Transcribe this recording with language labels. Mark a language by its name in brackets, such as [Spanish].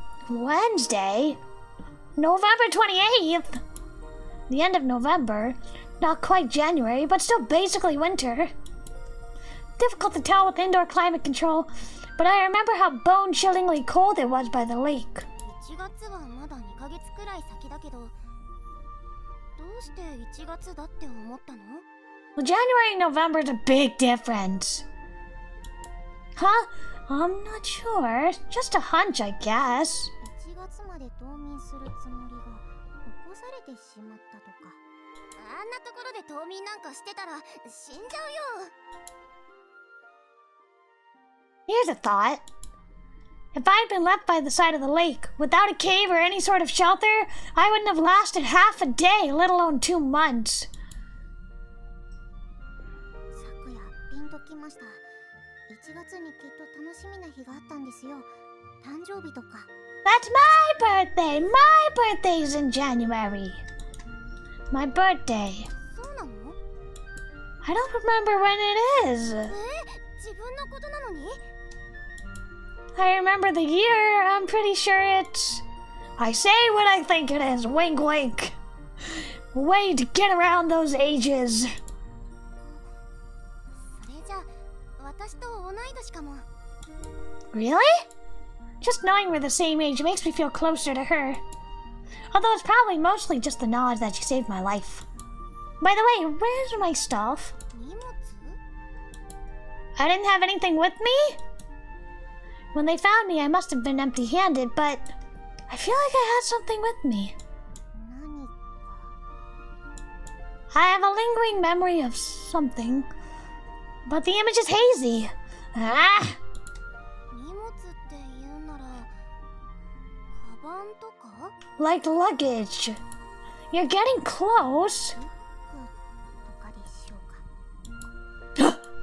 [English] Wednesday? November 28th? The end of November. Not quite January, but still basically winter. difficult to tell with indoor climate control, but I remember how bone-chillingly cold it was by the lake. [Japanese] 1月はまだ2ヶ月くらい先だけど、どうして1月だって思ったの？ [English] Well, January and November is a big difference. Huh? I'm not sure. Just a hunch, I guess. [Japanese] 1月まで冬眠するつもりが起こされてしまったとか。あんなところで冬眠なんかしてたら死んじゃうよ。 [English] Here's a thought. If I'd been left by the side of the lake, without a cave or any sort of shelter, I wouldn't have lasted half a day, let alone 2 months. [Japanese] 昨夜ピンときました。 1月にきっと楽しみな日があったんですよ。誕生日とか。 [English] That's my birthday! My birthday's in January. My birthday. [Japanese] そうなの？ [English] I don't remember when it is. [Japanese] 自分のことなのに？ [English] I remember the year. I'm pretty sure it's... I say what I think it is. Wink, wink. Way to get around those ages. [Japanese] それじゃ私と同い年かも。 [English] Really? Just knowing we're the same age makes me feel closer to her. Although it's probably mostly just the knowledge that she saved my life. By the way, where's my stuff? [Japanese] 荷物？ [English] I didn't have anything with me? When they found me, I must have been empty-handed, but I feel like I had something with me. [Japanese] 何か。 [English] I have a lingering memory of something, but the image is hazy. Ah! [Japanese] 荷物って言うなら、カバンとか？ [English] Like luggage. You're getting close. [Japanese] リュックとかでしょうか。